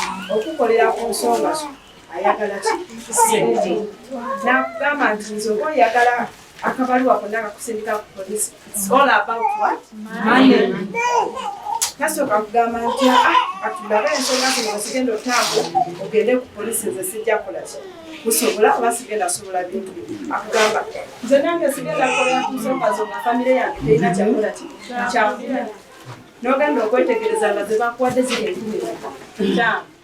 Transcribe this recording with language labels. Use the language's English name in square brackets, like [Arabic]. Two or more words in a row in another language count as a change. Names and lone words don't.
[Ganda] Okukolera ku nsonga zo, ayagala ki? Ssente. Nakugamba nti nze oba oyagala akabaluwa konna akakusindika ku poliisi, [English] it's all about what? Money. [Ganda] Tasooka kugamba nti, "Ah, katulabe ensonga zino bwe zigenda otambula, ogende ku poliisi, nze sijja kukola ki? Kusobola oba sigenda sobola bintu bino." Akugamba, "Nze nange sigenda kukolera ku nsonga zo nga famire yange terina kyakola ki? Kyakola." N'ogenda okwetegereza nga ze bakuwadde ziri enkumi ttaano.